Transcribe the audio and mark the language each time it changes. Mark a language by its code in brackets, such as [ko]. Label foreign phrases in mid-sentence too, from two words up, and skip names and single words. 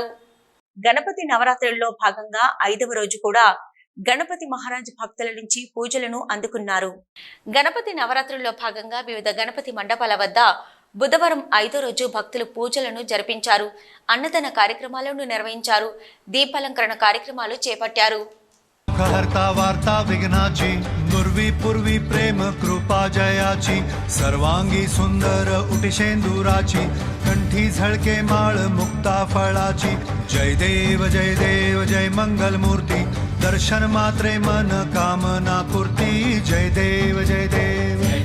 [te] గణపతి నవరాత్రుల్లో భాగంగా 5వ రోజు కూడా గణపతి మహారాజ్ భక్తుల నుంచి పూజలను అందుకున్నారు. గణపతి నవరాత్రుల్లో భాగంగా వివిధ గణపతి మండపాల వద్ద బుధవారం 5వ రోజు భక్తులు పూజలను జరిపించారు. అన్నదాన కార్యక్రమాలను నిర్వహించారు. దీపాలంకరణ కార్యక్రమాలు చేపట్టారు. [mr] हरता वार्ता विघ्नाची नुर्वी पूर्वी प्रेम कृपा जयाची सर्वांगी सुंदर उटिशेंदुराची कंठी झळके माळ मुक्ता फळाची जय देव जय मंगल मूर्ती दर्शन मात्रे मन कामना पूर्ती जय देव जय देव